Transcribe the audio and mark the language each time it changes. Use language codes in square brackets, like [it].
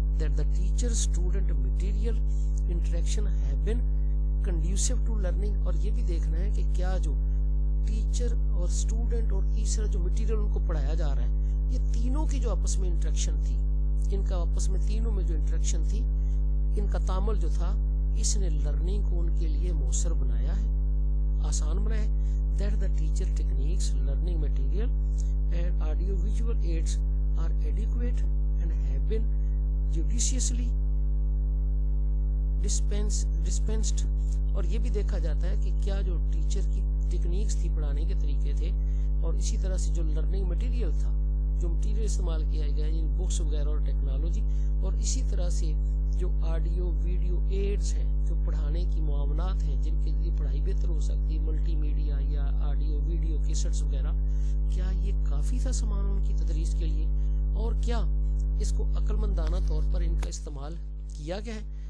[en] That the teacher student material interaction have been conducive to learning, [ur] اور یہ بھی دیکھنا ہے کہ کیا جو ٹیچر اور اسٹوڈنٹ اور تیسرا جو مٹیریل ان کو پڑھایا جا رہا ہے, یہ تینوں کی جو آپس میں انٹریکشن تھی, ان کا آپس میں تینوں میں جو انٹریکشن تھی, ان کا تعامل جو تھا, اس نے لرننگ کو ان کے لیے مؤثر بنایا ہے, آسان بنایا ہے. [en] That the teacher techniques, learning material and audio visual aids are adequate and have been judiciously dispensed. [ur] اور یہ بھی دیکھا جاتا ہے کہ کیا جو ٹیچر کی ٹیکنیکس تھی, پڑھانے کے طریقے تھے, اور اسی طرح سے جو لرننگ مٹیریل تھا, جو مٹیریل استعمال کیا گیا یعنی بکس وغیرہ اور ٹیکنالوجی, اور اسی طرح سے جو آڈیو ویڈیو ایڈز ہیں, جو پڑھانے کی معاونات ہیں جن کے لیے پڑھائی بہتر ہو سکتی ہے, ملٹی میڈیا یا آڈیو ویڈیو کیسٹس وغیرہ, کیا یہ کافی تھا سامان ان کی تدریس کے لیے, اور کیا اس کو عقل مندانہ طور پر ان کا استعمال کیا گیا ہے.